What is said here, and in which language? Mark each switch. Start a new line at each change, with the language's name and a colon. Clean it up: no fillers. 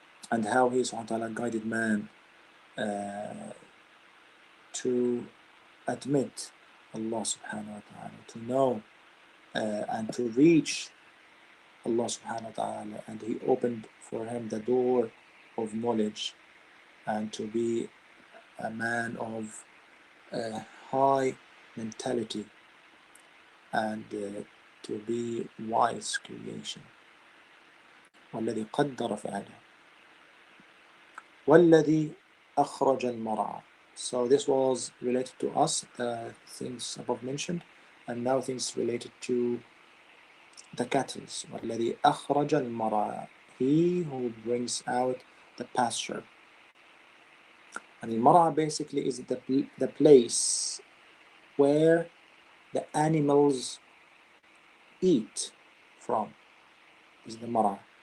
English: And how He subhanahu wa ta'ala guided man to admit Allah subhanahu wa ta'ala, to know and to reach Allah subhanahu wa ta'ala, and He opened for him the door of knowledge, and to be a man of high mentality, and to be wise creation.
Arabic: والذي قدر فهدى والذي أخرج المرعى.
English: So this was related to us, the things above mentioned, and now things related to the cattle.
Arabic: والذي أخرج المرعى,
English: he who brings out the pasture. And al-mar'a basically is the place where the animals eat from, is the mar'a.